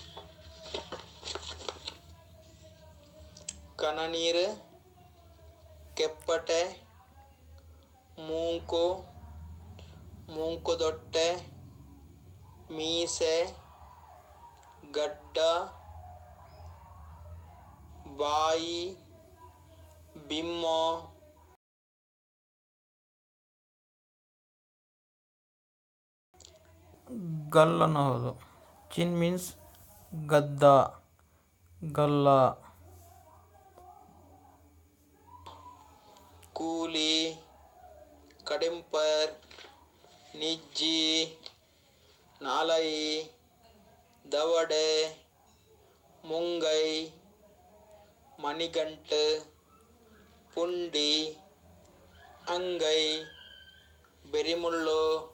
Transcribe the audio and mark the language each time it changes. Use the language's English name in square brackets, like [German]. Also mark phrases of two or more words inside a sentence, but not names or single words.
[Tulu] ಕನನೀರು, ಕೆಪ್ಪಟೆ, ಮೂಂಕು, ಮೂಂಕುದೊಟ್ಟೆ, ಮೀಸೆ, ಗಡ್ಡ, ಬಾಯಿ, ಬಿಮ್ಮ, [Kannada] ಗಲ್ ಅನ್ನೋದು. [English] chin means [Kannada] ಗದ್ದ, ಗಲ್ಲ. [Tulu] ಕೂಲಿ, ಕಡೆಂಪರ್, ನಿಜ್ಜಿ, ನಾಲಯಿ, ದವಡೆ, ಮುಂಗೈ, ಮಣಿಗಂಟು, ಪುಂಡಿ, ಅಂಗೈ, ಬೆರಿಮುಳ್ಳು,